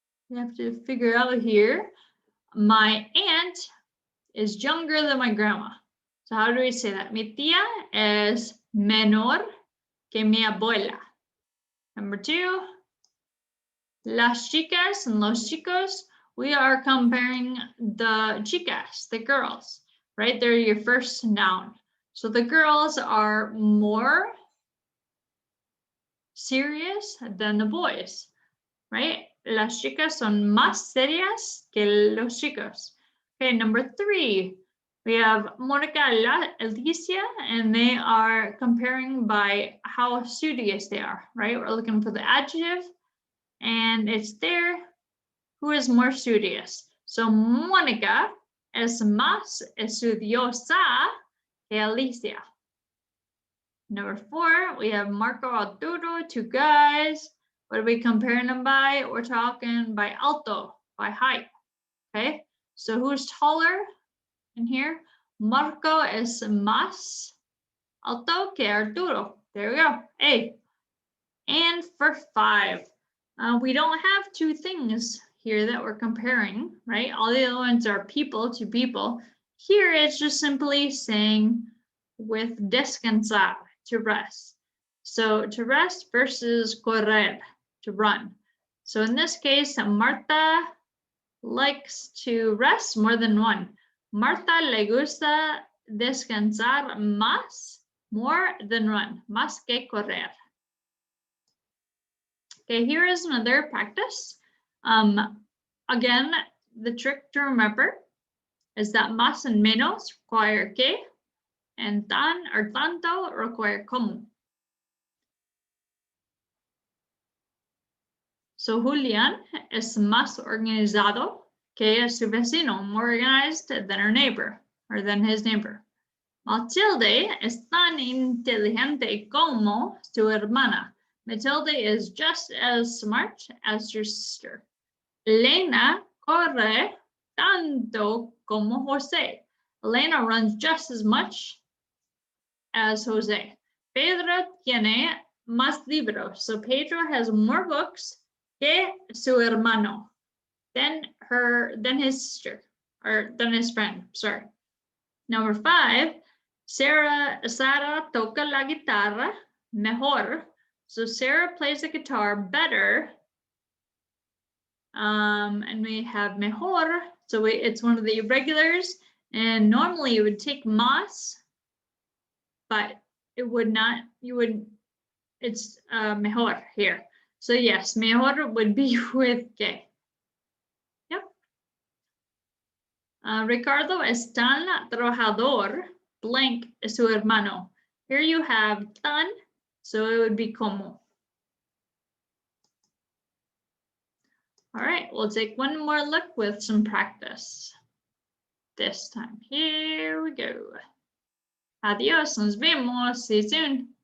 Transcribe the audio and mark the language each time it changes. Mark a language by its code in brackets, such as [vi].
[en] You have to figure out here. My aunt is younger than my grandma. So how do we say that? [es] Mi tía es menor que mi abuela. [en] Number 2, las chicas and los chicos we are comparing the chicas, the girls, right? They're your first noun. So the girls are more serious than the boys, right? [es] Las chicas son más serias que los chicos. [en] Okay, number 3, we have Monica and Alicia, and they are comparing by how studious they are, right? We're looking for the adjective, and it's there. Who is more studious? [es] So Monica es más estudiosa que Alicia. [en] Number 4, we have Marco Arturo, 2 guys. What are we comparing them by? We're talking by alto, by height. Okay, so who's taller in here? [es] Marco es más alto que Arturo. [en] There we go. A. And for 5, we don't have 2 things here that we're comparing, right? All the other ones are people to people. Here it's just simply saying with descansar, to rest. So to rest versus correr, to run. So in this case, Marta likes to rest more than one. [es] Marta le gusta descansar más, [en] more than run, [es] más que correr. [en] Okay, here is another practice. Again, the trick to remember is that más and menos require que, and tan or tanto require como. So [es] Julián es más organizado que su vecino, [en] more organized than her neighbor, or than his neighbor. [es] Matilde es tan inteligente como su hermana. [en] Matilde is just as smart as her sister. [es] Elena corre tanto como José. [en] Elena runs just as much as Jose. [es] Pedro tiene más libros. [en] So Pedro has more books [es] que su hermano, [en] than his sister, or than his friend, sorry. Number 5, [es] Sara toca la guitarra mejor. [en] So Sarah plays the guitar better. And we have mejor. So it's one of the irregulars. And normally you would take más, but it would not, it's mejor here. So yes, mejor would be with que. Yep. [es] Ricardo es tan trabajador, blank es su hermano. [en] Here you have tan, so it would be como. All right, we'll take one more look with some practice. This time, here we go. [es] Adiós, nos vemos, [en] see you soon.